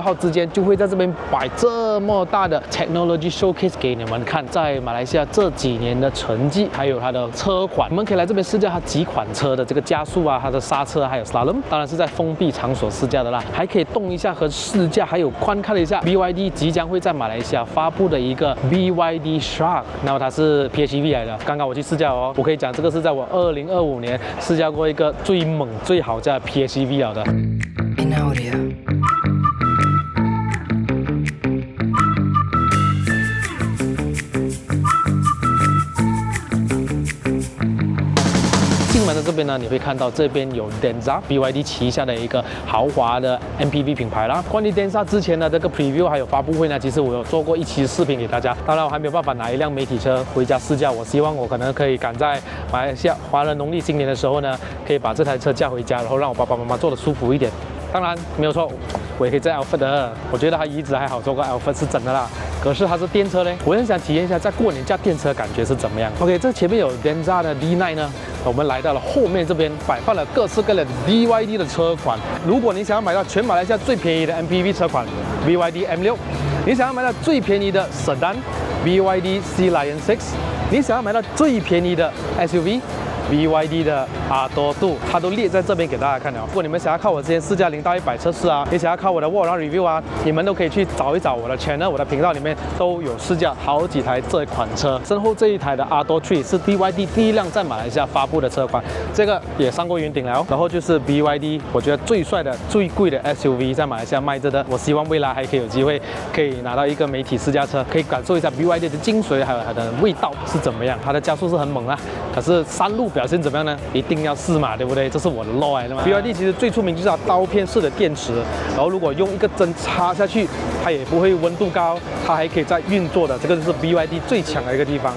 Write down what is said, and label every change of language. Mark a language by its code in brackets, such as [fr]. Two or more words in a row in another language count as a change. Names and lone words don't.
[zh] 號之間，就會在這邊擺這麼大的 [en] Technology Showcase [zh] 給你們看，在馬來西亞這幾年的成績，還有它的車款，你們可以來這邊試駕它幾款車的這個加速啊，它的剎車還有 Slalom， 當然是在封閉場所試駕的啦，還可以動一下和試駕，還有觀看了一下 BYD 即將會在馬來西亞發布的一個 BYD Shark，那麼它是 PHEV 來的。剛剛我去試駕哦，我可以講這個是在我2025年試駕過一個最猛最好駕的 PHEV 了的。進門的這邊呢，你會看到這邊有 Denza BYD 旗下的一個豪華的 MPV 品牌啦。關於 Denza 之前的這個 preview 還有發布會呢，其實我有做過一期視頻給大家。當然我還沒有辦法拿一輛媒體車回家試駕，我希望我可能可以趕在馬來西亞華人農曆新年的時候呢，可以把這台車駕回家，然後讓我爸爸媽媽坐得舒服一點。當然沒有錯，我也可以載 Alphard 的，我覺得它椅子還好，坐過 Alphard 是真的啦。可是它是電車嘞，我很想體驗一下在過年駕電車感覺是怎麼樣。OK， 這前面有 Denza 的 D9 呢，我們來到了後面這邊擺放了各式各樣的 BYD 的車款。如果你想要買到全馬來西亞最便宜的 MPV 車款 BYD M6， 你想要買到最便宜的 Sedan BYD Sea Lion 6， 你想要買到最便宜的 SUV BYD 的R2，它都列在這邊給大家看了。如果你們想要看我之前試駕0到100測試啊，你想要看我的 [en] walk around review [zh] 啊，你們都可以去找一找我的 channel， 我的頻道裡面都有試駕好幾台這款車。身後這一台的 R3 是 BYD 第一輛在馬來西亞發布的車款，這個也上過雲頂了。然後就是 BYD 我覺得最帥的、最貴的 SUV 在馬來西亞賣着的，我希望未來還可以有機會可以拿到一個媒體試駕車，可以感受一下 BYD 的精髓還有它的味道是怎麼樣。它的加速是很猛啊，可是山路表現怎麼樣呢？一定要試嘛，對不對？這是我的 law 來的嘛。BYD 其實最出名就是它刀片式的電池，然後如果用一個針插下去，它也不會溫度高，它還可以再運作的。這個就是 BYD 最強的一個地方。